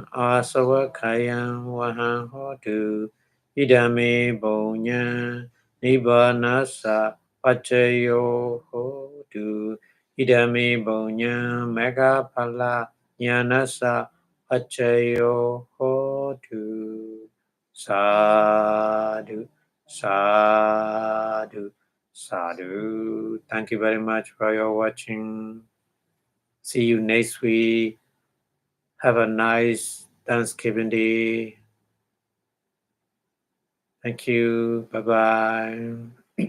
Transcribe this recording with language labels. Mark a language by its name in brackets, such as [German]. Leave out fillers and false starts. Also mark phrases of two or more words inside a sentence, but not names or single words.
[Pali] Asawakayam Wahan Hotu Idame Bonya Nibbanasa Pachayo Hotu Idame Bonya Megapala Nyanasa Pachayo Hotu Sadhu Sadhu Sadhu. [English] Thank you very much for your watching. See you next week. Have a nice Thanksgiving Day. Thank you. Bye-bye.